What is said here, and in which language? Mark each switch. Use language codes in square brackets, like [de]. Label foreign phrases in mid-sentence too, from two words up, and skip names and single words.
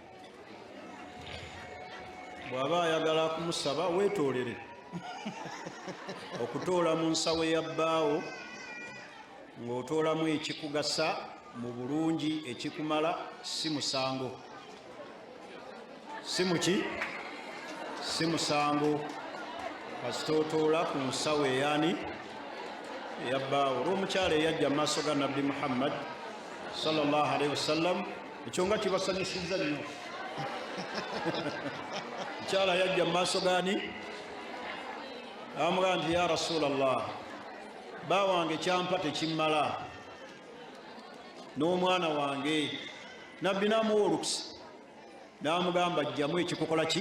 [lg] bw'aba ayagala kumusaba weetoolere okutoola mu nsawo ya bbaawo ng'otoolamu ekikugasa mu bulungi ekikumala si musango. Si muki? Si musango. Kasita otoola ku nsawo eyani eya bbaawo. Olw'omukyala eyajja mu maaso ga Nabbi Muhammad [ar] صلى الله عليه وسلم, [lg] ekyo nga kibasanyusizza nnyo. Mukyala yajja mu maaso gani? Amugamba nti [ar] يا رسول الله, [lg] bba wange kyampa tekimmala n'omwana wange. Nabbi n'amuwa olukusa n'amugamba ajjamu ekikukola ki?